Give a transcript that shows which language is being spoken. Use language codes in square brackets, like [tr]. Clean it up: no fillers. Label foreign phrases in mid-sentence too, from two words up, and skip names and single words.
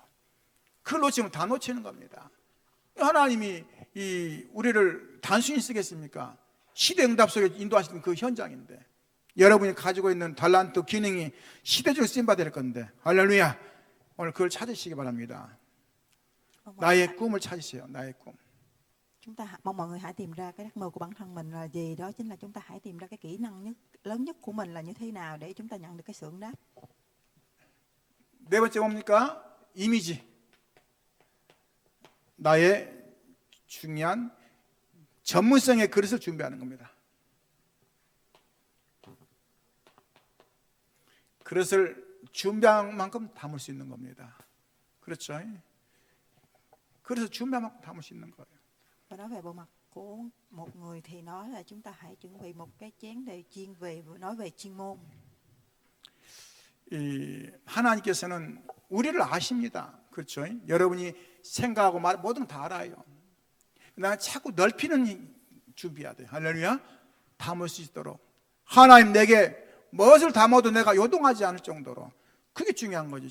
[ko] 그걸 놓치면 다 놓치는 겁니다. 하나님이 우리를 단순히 쓰겠습니까? 시대응답 속에 인도하시는 그 현장인데, 여러분이 가지고 있는 달란트 기능이 시대적으로 쓰임받아야 될 건데, 할렐루야. 오늘 그걸 찾으시기 바랍니다. 나의 꿈을 찾으세요. 나의 꿈. [vi] Chúng ta mong mọi người hãy tìm ra cái ước mơ của bản thân mình là gì. Đó chính là chúng ta hãy tìm ra cái kỹ năng lớn nhất của mình là như thế nào để chúng ta nhận được cái sự ứng đáp. [ko] 네 번째 뭡니까? 이미지. 나의 중요한 전문성의 그릇을 준비하는 겁니다. 그릇을 준비한 만큼 담을 수 있는 겁니다. 그렇죠? 그래서 준비한 만큼 담을 수 있는 거예요. [vi] Và nói về bộ mặt của một người thì nói là chúng ta hãy chuẩn bị một cái chén để chuyên về nói về chuyên môn. [ko] 하나님께서는 우리를 아십니다. 그렇죠? 여러분이 생각하고 말 모든 다 알아요. 나 자꾸 넓히는 준비해야 돼요. 할렐루야. 담을 수 있도록 하나님 내게 무엇을 담아도 내가 요동하지 않을 정도로, 그게 중요한 거지.